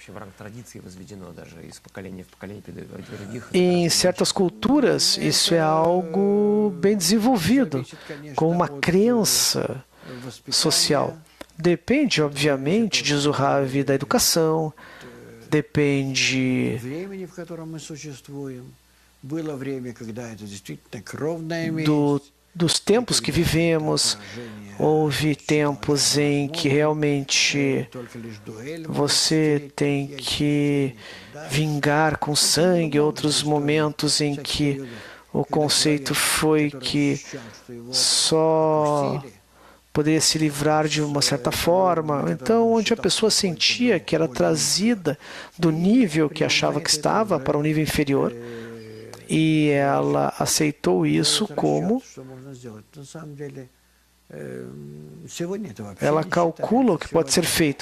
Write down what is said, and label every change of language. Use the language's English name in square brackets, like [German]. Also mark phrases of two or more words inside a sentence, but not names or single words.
[Portuguese] E em certas culturas isso é algo bem desenvolvido, com uma crença social. Depende, obviamente, de Zohar, da educação, depende [Russian] было время, когда это действительно кровная месть, [Portuguese] dos tempos que vivemos. Houve tempos em que realmente [Russian] только лишь дуэль. [Portuguese] você tem que vingar com sangue, outros momentos em que o conceito foi que só poderia se livrar de uma certa forma. Então, onde a pessoa sentia que era trazida do nível que achava que estava para um nível inferior, e ela aceitou isso como ela calcula o que pode ser feito.